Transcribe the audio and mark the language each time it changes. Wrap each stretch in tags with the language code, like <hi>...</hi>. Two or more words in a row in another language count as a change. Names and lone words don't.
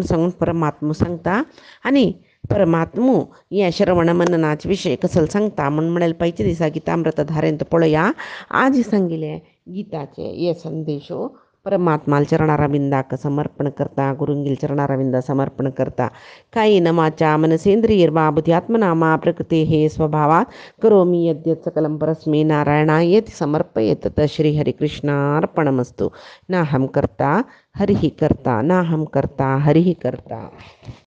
<kok>सांगून परमात्मा सांगता आनी परमात्मू हे श्रवण मननाचे विशय कसलो सांगता म्हळ्यार पयच्या दिसा गितामृत धारेंत पळया आज सांगिल्ले गिताचे हे संदेशो परमात्माल चरणारविंदाक समर्पण करता</kok> <sa>गुरुंगील चरणारविंदा समर्पण करता कायेन वाचा मनसेंद्रियर्वा बुद्ध्यात्मना मा प्रकृतेः स्वभावात् करोमि यद्यत् सकलं परस्मै नारायणायेति समर्पयेत् श्री हरिकृष्णार्पणमस्तु नाहं कर्ता हरिः कर्ता नाहं कर्ता हरिः कर्ता।</sa>